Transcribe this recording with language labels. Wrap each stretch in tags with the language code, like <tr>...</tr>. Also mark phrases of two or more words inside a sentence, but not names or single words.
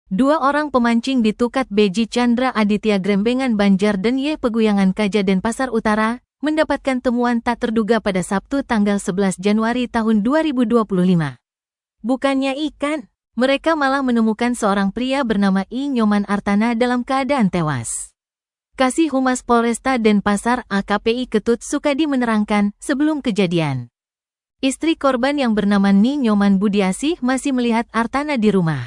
<id>Dua orang pemancing di Tukat Beji Chandra Aditya Grembengan Banjar dan Y Peguyangan Kaja Denpasar Utara mendapatkan temuan tak terduga pada Sabtu tanggal 11 Januari tahun 2025. Bukannya ikan, mereka malah menemukan seorang pria bernama I Nyoman Artana dalam keadaan tewas. Kasih Humas Polresta Denpasar AKPI Ketut Sukadi menerangkan sebelum kejadian, istri korban yang bernama Ni Nyoman Budiasih masih melihat Artana di rumah.</id>